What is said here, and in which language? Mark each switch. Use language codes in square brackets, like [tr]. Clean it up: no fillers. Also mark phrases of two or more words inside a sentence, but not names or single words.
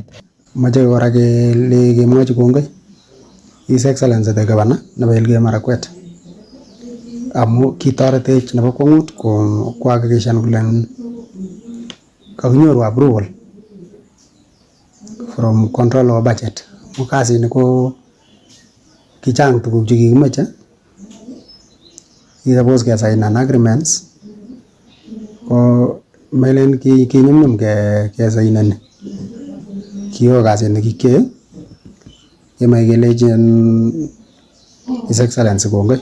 [kln] Moche kora kemwochi kongoi [en] His Excellency the Governor [kln] nebo Elgeyo Marakwet amu kitoretech nebo kwang'ut kuhakikishan kole kakinyoru [en] approval from Control of Budget. [kln] Kasini ko kichang tuguk chekikimeche, suppose kesignan agreements ko melen kinyumnyum kesainani. Kiyo kasit nekikyoe kemoe kelechin [en] His Excellency [kln] kongoi.